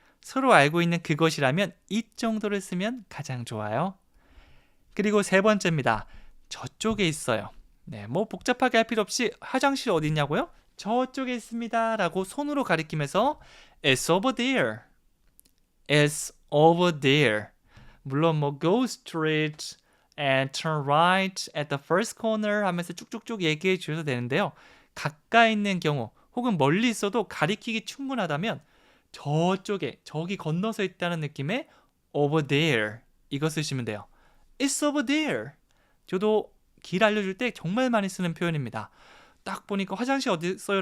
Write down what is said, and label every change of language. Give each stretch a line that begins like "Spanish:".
Korean: 서로 알고 있는 그것이라면 이 정도를 쓰면 가장 좋아요. 그리고 세 번째입니다. 저쪽에 있어요. 네, 뭐 복잡하게 할 필요 없이 화장실 어디 있냐고요? 저쪽에 있습니다 라고 손으로 가리키면서
English: It's over there. It's over there.
Korean: 물론 뭐
English: go straight and turn right at the first corner
Korean: 하면서 쭉쭉쭉 얘기해 주셔도 되는데요. 가까이 있는 경우 혹은 멀리 있어도 가리키기 충분하다면 저쪽에, 저기 건너서 있다는 느낌의 over there 이거 쓰시면 돼요.
English: It's over there.
Korean: 저도 길 알려줄 때 정말 많이 쓰는 표현입니다. 딱 보니까 화장실 어디 있어요?